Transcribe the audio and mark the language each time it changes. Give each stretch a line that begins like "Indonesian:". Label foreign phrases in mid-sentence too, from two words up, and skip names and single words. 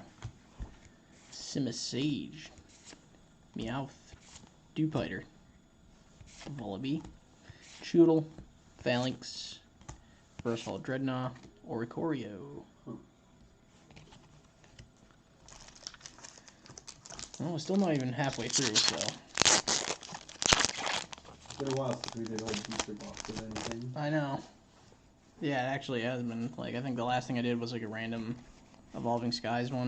English: Simisage, Meowth, Dewpider, Vullaby, Choodle, Phalanx, Versatile Dreadnought, Oricorio. Well, we're still not even halfway through, so... It's been a while since we did a whole booster box of anything. I know. Yeah, it actually has been. Like, I think the last thing I did was like a random Evolving Skies one.